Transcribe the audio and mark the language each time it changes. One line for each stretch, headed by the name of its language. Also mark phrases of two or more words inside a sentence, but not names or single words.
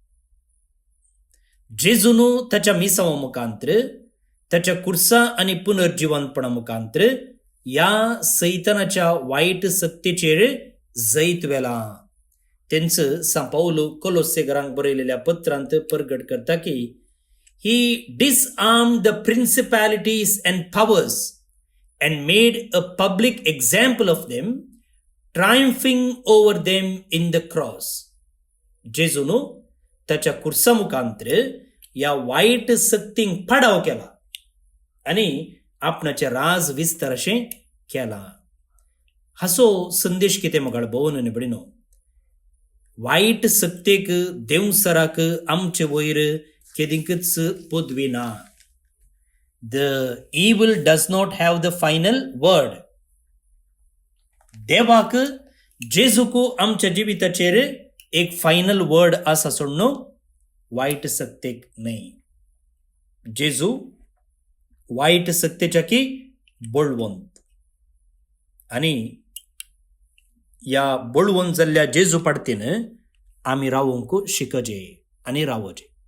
Konkani: जेजून ताच्या मिसावा मुखांतर, ताच्या कुर्सा आनी पुनर्जिवंतपणा मुखांतर ह्या सैतानाच्या वायट सत्तेचेर जैत वेला. तेंच सा पाऊल कोलोसेगरांक बरयलेल्या पत्रांत प्रगट करता की
English: he disarmed the principalities and powers and made a public example of them, triumphing over them in the cross.
Konkani: जेजून ताच्या कुर्सा मुखांतर या वायट सत्तींक पाडाव केला आनी आपणाचे राज विस्तार अशें केला. हाचो संदेश कितें म्हाका भोवन निबडिनो, वायट सत्तेक देवसराक आमचे वयर केदिंकच पदवी ना.
English: The evil does not have the final word.
Konkani: देवाक जेजूक आमच्या जिविताचेर एक
English: final word
Konkani: आसा सोडून वायट सत्तेक न्हय. जेजू वायट सत्तेच्या की बळवंत आनी ह्या बळवंत जाल्ल्या जेजू पाडतीन आमी रावूंक शिकजे आनी रावोजे.